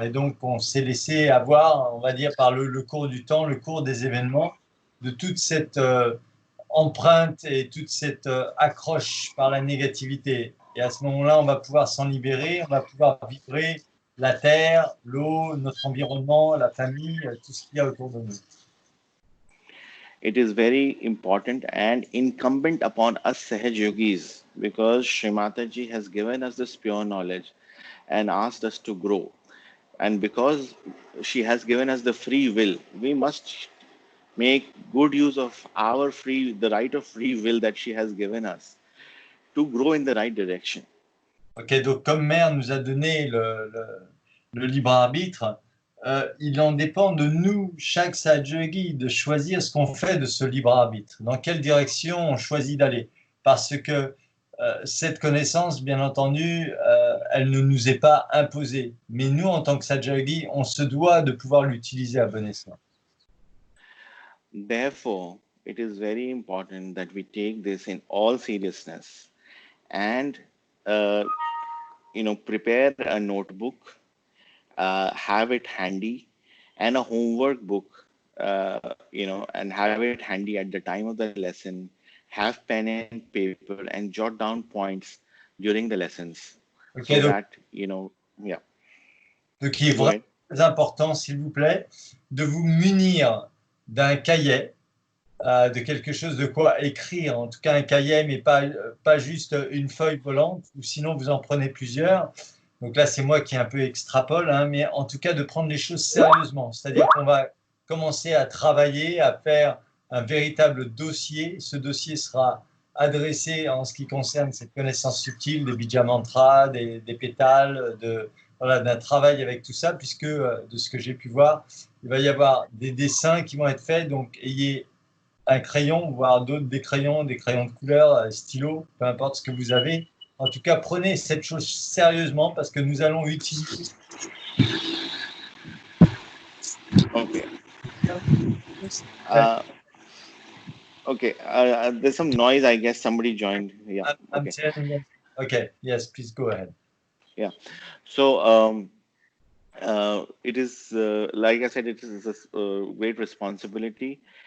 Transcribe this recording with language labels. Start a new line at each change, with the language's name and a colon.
French: Et donc, on s'est laissé avoir, on va dire, par le cours du temps, le cours des événements, de toute cette empreinte et toute cette accroche par la négativité. Et à ce moment-là, on va pouvoir s'en libérer, on va pouvoir vibrer la terre, l'eau, notre environnement, la famille, tout ce qu'il y a autour de nous.
English: It is very important and incumbent upon us Sahaj Yogis, because Srimataji has given us this pure knowledge and asked us to grow. And because she has given us the free will, we must make good use of the right of free will that she has given us to grow in the right direction.
French: Ok, donc comme Mère nous a donné le libre arbitre, il en dépend de nous, chaque Sahaja-yogi, de choisir ce qu'on fait de ce libre arbitre, dans quelle direction on choisit d'aller. Parce que cette connaissance, bien entendu, elle ne nous est pas imposée. Mais nous, en tant que Sahaja-yogi, on se doit de pouvoir l'utiliser à bon escient.
English: Therefore, it is very important that we take this in all seriousness and uh, prepare a notebook, have it handy, and a homework book, and have it handy at the time of the lesson. Have pen and paper and jot down points during the lessons, so
French: Ok,
English: that yeah.
French: donc il est
English: Go
French: vraiment
English: ahead.
French: très important, s'il vous plaît, de vous munir d'un cahier, de quelque chose de quoi écrire, en tout cas un cahier, mais pas juste une feuille volante, ou sinon vous en prenez plusieurs. Donc là, c'est moi qui un peu extrapole, hein, mais en tout cas de prendre les choses sérieusement. C'est-à-dire qu'on va commencer à travailler, à faire un véritable dossier. Ce dossier sera adressé en ce qui concerne cette connaissance subtile des bija mantras, des pétales, voilà, d'un travail avec tout ça, puisque de ce que j'ai pu voir, il va y avoir des dessins qui vont être faits. Donc, ayez un crayon, voire d'autres des crayons de couleur, stylo, peu importe ce que vous avez. En tout cas, prenez cette chose sérieusement parce que nous allons utiliser.
English: Okay. uh, okay, there's some noise, I guess somebody joined. Yeah. I'm Okay. telling you. Okay, yes, please go ahead. Yeah. So it is, like I said, it is a great responsibility.